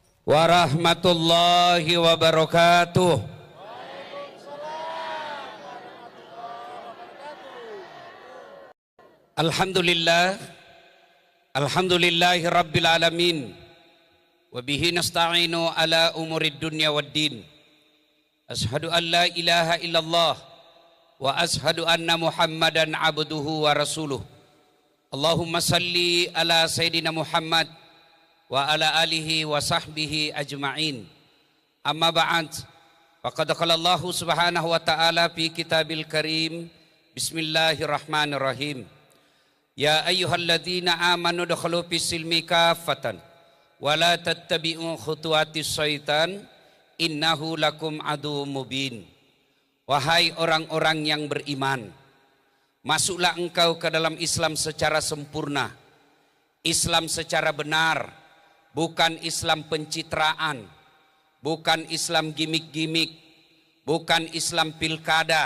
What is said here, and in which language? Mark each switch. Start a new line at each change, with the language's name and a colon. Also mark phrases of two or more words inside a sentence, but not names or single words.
Arabic: ورحمة الله وبركاته. الحمد لله، الحمد لله رب العالمين, وبه نستعين على أمور الدنيا والدين. أشهد أن لا إله إلا الله وأشهد أن محمدا عبده ورسوله. اللهم صل على سيدنا محمد وعلى آله وصحبه أجمعين. أما بعد، فقد قال الله سبحانه وتعالى في كتابه الكريم. بسم الله الرحمن الرحيم. يا أيها الذين آمنوا ادخلوا في السلم كافة ولا تتبعوا خطوات الشيطان إنه لكم عدو مبين.
Indonesian: Wahai orang-orang yang beriman, masuklah engkau ke dalam Islam secara sempurna, Islam secara benar, bukan Islam pencitraan, bukan Islam gimik-gimik, bukan Islam pilkada.